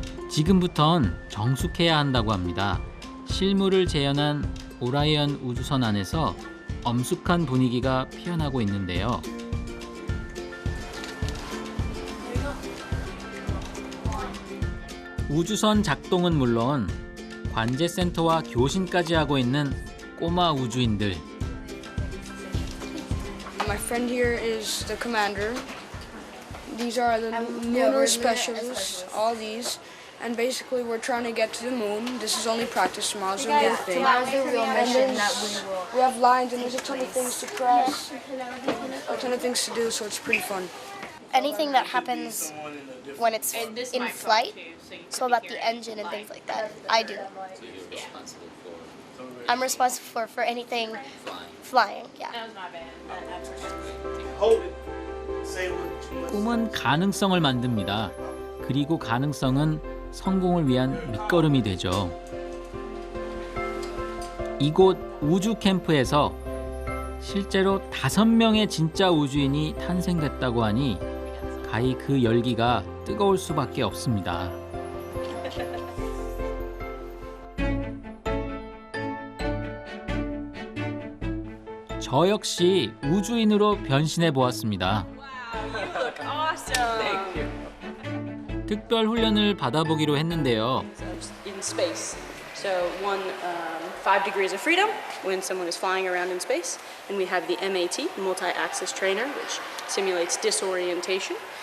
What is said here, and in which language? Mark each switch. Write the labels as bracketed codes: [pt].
[ko] 지금부턴 정숙해야 한다고 합니다. 실물을 재현한 오라이언 우주선 안에서 엄숙한 분위기가 피어나고 있는데요. 우주선 작동은 물론 관제센터와 교신까지 하고 있는 꼬마 우주인들. [en] My friend here is the commander. These are the lunar specialists, all these. And basically we're trying to get to the moon. This is only practice, tomorrow's the real thing. Tomorrow's the real mission And that we have lines and there's a ton of things to press, a ton of things to do, so it's pretty fun. Anything that happens when it's in flight, so about the engine and things like that, I do. I'm responsible for anything flying, yeah. [ko] 꿈은 가능성을 만듭니다. 그리고 가능성은 성공을 위한 밑거름이 되죠. 이곳 우주 캠프에서 실제로 5명의 진짜 우주인이 탄생됐다고 하니 가히 그 열기가 뜨거울 수밖에 없습니다. 저 역시 우주인으로 변신해 보았습니다. 특별 훈련을 받아보기로 했는데요. [en] In space. So 5 degrees of freedom when someone is flying around in space. And we have the MAT, multi-axis trainer, which simulates disorientation.